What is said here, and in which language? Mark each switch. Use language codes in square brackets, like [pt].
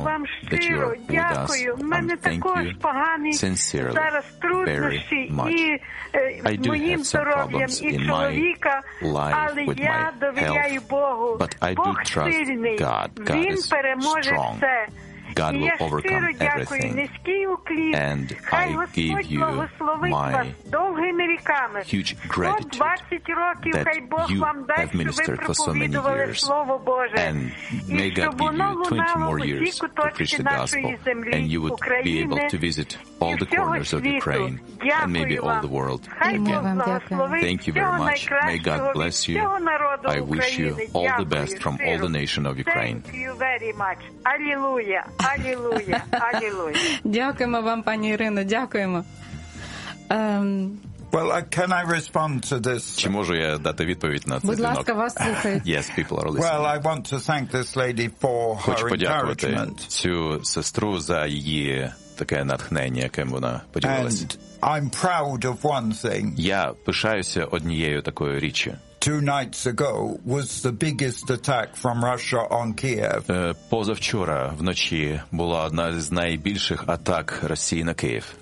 [uk] вам щиро, дякую. У мене також погані зараз труднощі і моїм здоров'ям, і чоловіка, але я довіряю Богу. Бог сильний, Він переможе все. [en] God will overcome everything. And I give you my huge gratitude that you have ministered for so many years. And may God give you 20 more years to preach the gospel. And you would be able to visit all the corners of Ukraine and maybe all the world again. Thank you very much. May God bless you. I wish you all the best from all the nation of Ukraine. Thank you very much. Alleluia. Алілуя. [uk] Дякуємо вам, пані Ірино, дякуємо. [en] Well, can I respond to this? [uk] Чи можу я дати відповідь на цей дзвінок? Будь ласка, вас слухають. [en] Yes, people are listening. Well, I want to thank this lady for her encouragement. [uk] Хочу подякувати цю сестру за її таке натхнення, яким вона поділилась. [en] And I'm proud of one thing. [uk] Я пишаюся однією такою річчю. [en] Two nights ago was the biggest attack from Russia on Kiev. [uk] Позавчора вночі була одна з найбільших атак Росії на Київ.